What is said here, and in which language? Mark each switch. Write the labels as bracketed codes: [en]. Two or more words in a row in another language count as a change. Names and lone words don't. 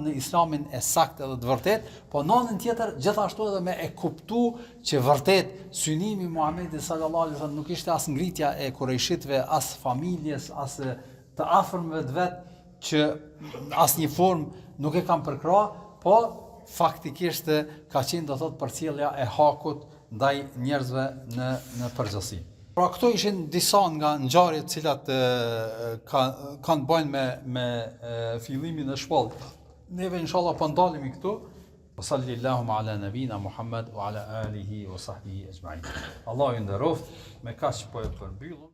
[sq] në islamin e saktë edhe të vërtet, po në anën tjetër gjithashtu edhe me e kuptu që vërtet synimi i Muhamedit [ar] صلى الله عليه وسلم [sq] nuk ishte as ngritja e kurajshitëve, as familjes, as të afërmëve të vet që asnjë formë nuk e kanë përkra, po faktikisht ka qenë do thot përcjellja e hakut ndaj njerëzve në përgjithësi. Pra këto ishin disa nga ngjarjet të cilat kanë bënë me fillimin e shpalljes. Neve inshallah po ndalemi këtu. [ar] صلى الله على نبينا محمد وعلى آله وصحبه أجمعين. [sq] Allahu ju nderoft, me kaq po e përmbyllum.